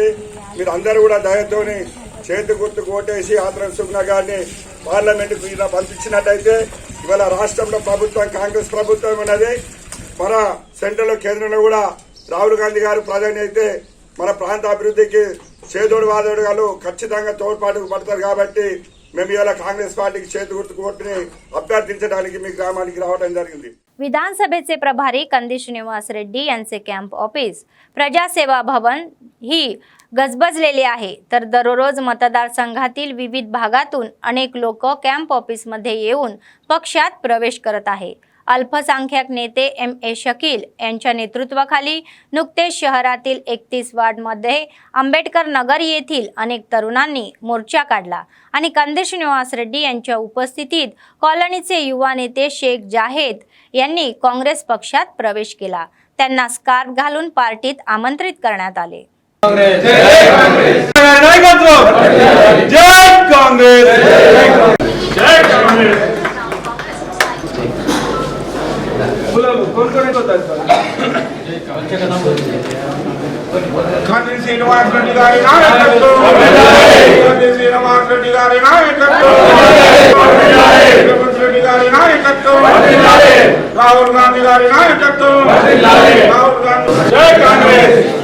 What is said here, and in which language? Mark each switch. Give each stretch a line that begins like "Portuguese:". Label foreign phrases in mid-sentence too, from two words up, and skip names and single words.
Telugu: మీరు అందరూ కూడా దయతోని చేతి గుర్తుకు ఓటేసి ఆత్రం సుగ్నా గారిని పార్లమెంట్ పంపించినట్టయితే ఇవాళ రాష్ట్రంలో ప్రభుత్వం కాంగ్రెస్ ప్రభుత్వం ఉన్నది। మన సెంట్రల్ కేంద్రంలో కూడా రాహుల్ గాంధీ గారు ప్రధాని అయితే మన ప్రాంత అభివృద్ధికి చేదోడు వాదోడుగాలు ఖచ్చితంగా తోడ్పాటుకు పడతారు। కాబట్టి మేము ఇవాళ కాంగ్రెస్ పార్టీకి చేతి గుర్తుకు ఓటుని అభ్యర్థించడానికి మీ గ్రామానికి రావడం జరిగింది।
Marathi: विधानसभेचे प्रभारी कंदी श्रीनिवास रेड्डी यांचे
English: camp office
Marathi: प्रजासेवा भवन ही गजबजलेले आहे, तर दररोज मतदारसंघातील विविध भागातून अनेक लोक कॅम्प ऑफिसमध्ये येऊन पक्षात प्रवेश करत आहे। अल्पसंख्याक नेते M.A. शकील यांच्या नेतृत्वाखाली नुकतेच शहरातील 31 वार्डमध्ये आंबेडकर नगर येथील अनेक तरुणांनी मोर्चा काढला आणि कंदी श्रीनिवास रेड्डी यांच्या उपस्थितीत कॉलनीचे युवा नेते शेख जाहेद यांनी काँग्रेस पक्षात प्रवेश केला। त्यांना स्कार्फ घालून पार्टीत आमंत्रित करण्यात आले।
Telugu: కంది శ్రీనివాస్ రెడ్డి గారి నాయకత్వం కంది శ్రీనివాస్ రెడ్డి గారి నాయకత్వం రేవంత్ రెడ్డి గారి నాయకత్వం రాహుల్ గాంధీ గారి నాయకత్వం రాహుల్ గాంధీ జై కాంగ్రెస్